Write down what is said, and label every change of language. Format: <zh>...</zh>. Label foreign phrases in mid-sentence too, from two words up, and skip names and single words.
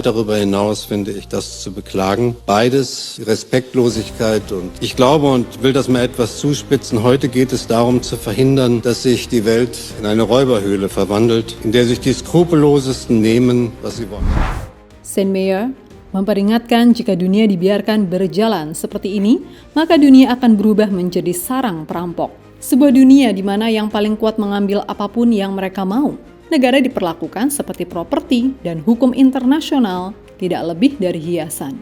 <de>Darüber hinaus finde ich das zu beklagen. Beides, Respektlosigkeit, und ich glaube und will das mal etwas zuspitzen, heute geht es darum zu verhindern, dass sich die Welt in eine Räuberhöhle verwandelt, in der sich die Skrupellosesten nehmen, was sie wollen.</de> <id>Steinmeier memperingatkan jika dunia dibiarkan berjalan seperti ini, maka dunia akan berubah menjadi sarang perampok. Sebuah dunia di mana yang paling kuat mengambil apapun yang mereka mau. Negara diperlakukan seperti properti dan hukum internasional tidak lebih dari hiasan.</id>